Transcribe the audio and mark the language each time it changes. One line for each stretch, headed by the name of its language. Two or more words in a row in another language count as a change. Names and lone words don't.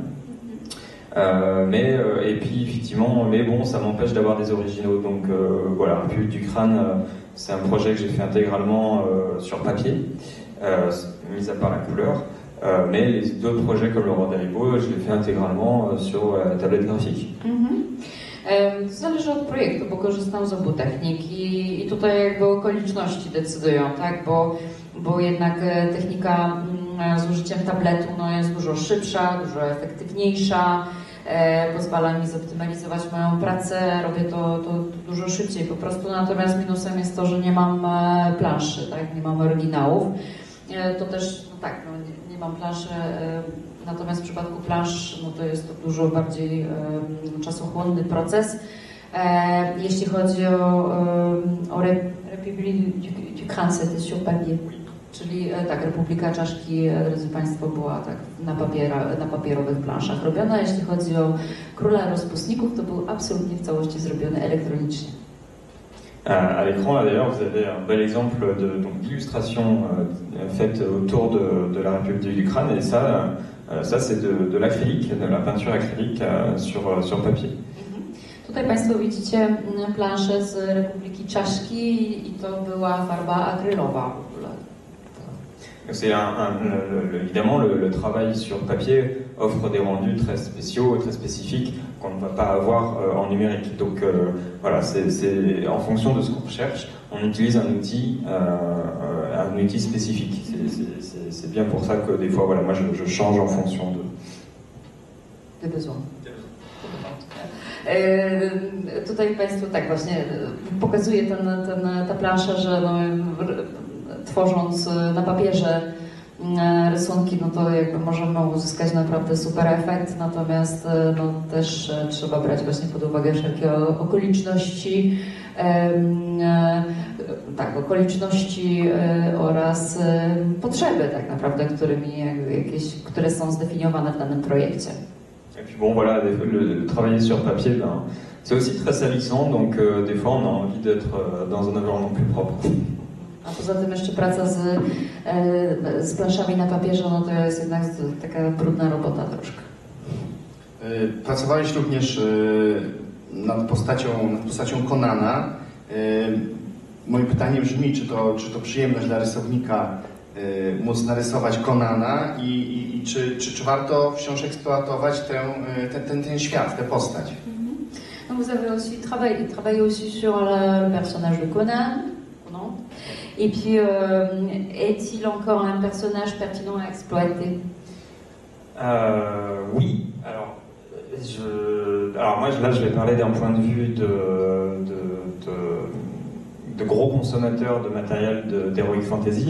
French: Et puis effectivement, mais bon, ça m'empêche d'avoir des originaux. Donc voilà, Pulp du crâne, c'est un projet que j'ai fait intégralement sur papier, mis à part la couleur. Mais les d'autres projets comme le Roi des Ribauds, je l'ai fait intégralement sur tablette graphique.
Polish: To zależy od projektu, bo korzystam z obu technik i tutaj jakby okoliczności decydują, tak? Bo jednak technika z użyciem tabletu jest dużo szybsza, dużo efektywniejsza, pozwala mi zoptymalizować moją pracę, robię to dużo szybciej po prostu, natomiast minusem jest to, że nie mam planszy, tak? Nie mam oryginałów. To też, nie mam planszy, natomiast w przypadku plansz, to jest to dużo bardziej czasochłonny proces. Jeśli chodzi o
French: République du Crâne, c'était sur papier,
Polish: czyli Republika Czaszki, drodzy Państwo, była na papierowych planszach robiona. Jeśli chodzi o Króla Rozpustników, to był absolutnie w całości zrobiony elektronicznie.
French: À l'écran, là d'ailleurs, vous avez un bel exemple d'illustration faite autour de la République du Crâne, et ça c'est de l'acrylique, de la peinture acrylique sur papier.
Polish: Tutaj Państwo widzicie planszę z Republiki Czaszki i to była farba akrylowa w ogóle.
French: C'est évidemment le travail sur papier offre des rendus très spéciaux, très spécifiques qu'on ne va pas avoir en numérique. Donc voilà, c'est en fonction de ce qu'on recherche, on utilise un outil spécifique. C'est bien pour ça que des fois, voilà, moi je change en fonction des besoins.
Polish: Tutaj Państwu właśnie pokazuje ta plansza, że tworząc na papierze rysunki, to jakby możemy uzyskać naprawdę super efekt, natomiast też trzeba brać właśnie pod uwagę wszelkie okoliczności, oraz potrzeby tak naprawdę, które są zdefiniowane w danym projekcie.
French: Et puis bon voilà, travailler sur papier, c'est aussi très salissant, donc des fois on a envie d'être dans un environnement plus propre.
Polish: A poza tym jeszcze praca z planszami na papierze, to jest jednak taka brudna robota troszkę. Pracowałeś również nad postacią Conana. moje pytanie brzmi, czy to przyjemność dla rysownika móc narysować Conana i czy warto wciąż eksploatować ten świat, tę postać?
French: Donc vous avez aussi travaillé aussi sur le personnage de Conan. Et puis, est-il encore un personnage pertinent à exploiter? Oui. Alors moi là, je vais parler d'un point de vue de gros consommateurs de matériel d'
English: Heroic Fantasy.